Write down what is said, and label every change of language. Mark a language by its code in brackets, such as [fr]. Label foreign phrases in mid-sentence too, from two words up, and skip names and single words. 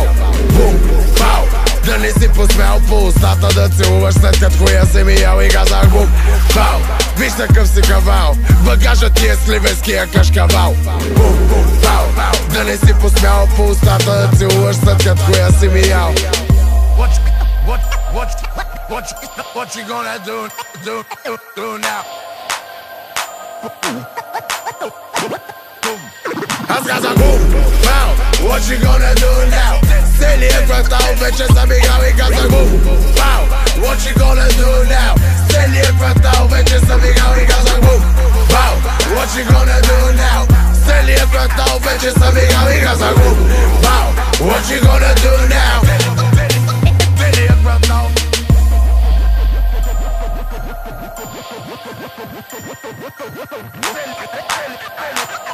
[bg] Бум, пау, да не си посмял по устата да целуваш след като хуя си ми ял и казах бум, пау, виж такъв си кавал. Багажът ти е сливенския кашкавал. Бум, бум, пау, да не си посмял по устата да целуваш след като хуя си ми ял. [en] What you gonna do now? [bg] Аз казах бум, пау, [en] what you gonna do now? [bg] Целият квартал вече съм играл и казах бум, пау, [en] what you gonna do now? [bg] Целият квартал вече съм играл и казах бум, пау, [en] what you gonna do now? [bg] Целият квартал вече съм играл и казах бум, пау, [en] what you gonna do now? [bg] Целият квартал. Hey,